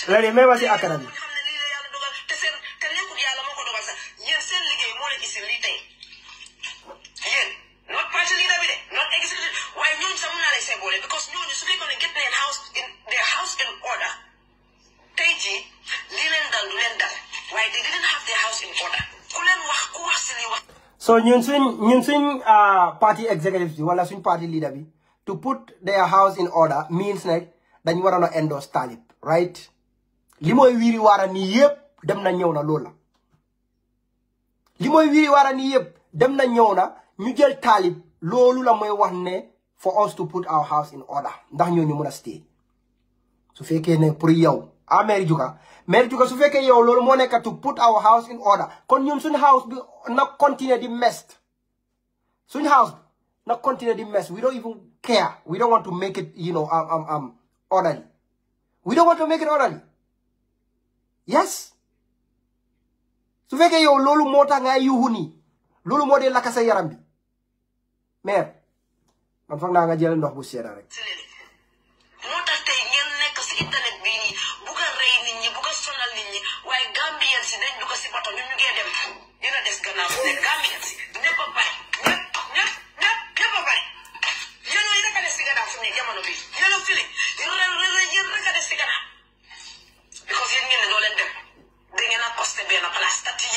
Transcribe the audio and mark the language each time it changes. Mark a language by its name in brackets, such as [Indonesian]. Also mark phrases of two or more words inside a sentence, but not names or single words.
[Wolof] léegi même si akara bi xam ne lii la yàlla dogal te nekkul yàlla moo ko dogal sax yéen seen liggéey moo leen isi lii tey yéen [English] not party leader [Wolof] bi de not executive waaye ñooñu sax mën naa lay see boole because ñooñu su fekkoon ne get neen [English] house in order [Wolof] tey jii lii leen dal du leen dal waaye [English] they didn't have their house in order [Wolof] ku leen wax ku wax si lii wax so ñun suñ party executive bi wala suñ party leader bi [English] to put their house in order means like [Wolof] dañ waroon a endorse Talib right li mooy wiiri waara nii yëpp dem na ñëw na loolu la li mooy wiiri waara nii yëpp dem na ñëw na ñu jël Talib loolu la mooy wax ne [English] for us to put our house in order [Wolof] ndax ñoo ñu mën a stay su fekkee ne pour yow mer juga su fekkee yow loolu moo nekk [English] to put our house in order [Wolof] kon ñun suñ house bi na continuer di mess suñ house bi na continuer di mess [English] we don't even care we don't want to make it orderly we don't want to make it orderly [Wolof] yes su fekkee yow loolu moo tax nga yuuxu nii loolu moo dee lakka sa yaram bi mer man foog naa nga jël ndox bu sedda rek moo tax tey ngeen nekk si internet bii nii bu ko rey nit ñi bu ko sonal nit ñi waaye Gambien si dañ du ko si bato ñun ñu ngee dem dina des gannaaw ne Gambien si ñëpp a pare ñëpp a pare yéen ñooy rek a des si gannaaw fu mu ne jamono bi yéen a fili yéen rek a des si gannaaw because yéen ngeen ne doo leen dem da ngeen a costé benn place tati yéen